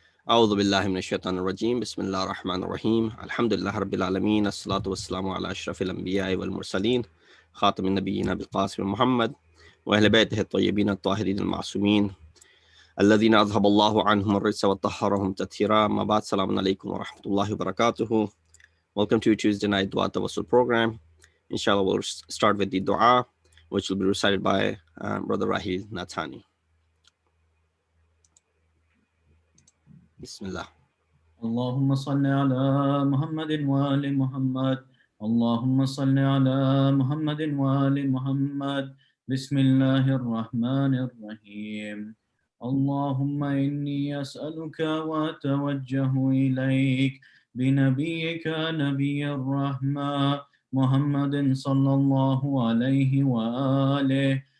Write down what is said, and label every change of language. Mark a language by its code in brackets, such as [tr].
[ar] أعوذ بالله من الشيطان الرجيم بسم الله الرحمن الرحيم الحمد لله رب العالمين الصلاة والسلام على أشرف الأنبياء والمرسلين خاتم النبيين أبي القاسم محمد وأهل بيته الطيبين الطاهرين المعصومين الذين أذهب الله عنهم الرجس وطهرهم تطهيرا. ما بعد. السلام عليكم ورحمة الله وبركاته. [en] Welcome to Tuesday night Dua Tawassul program. Inshallah, we'll start with the dua, which will be recited by Brother Rahil Nathani. Bismillah. [ar] اللهم صل على محمد وآل محمد. اللهم صل على محمد وآل محمد. بسم الله الرحمن الرحيم. اللهم إني أسألك وأتوجه إليك بنبيك نبي الرحمة محمد صلى الله عليه وآله.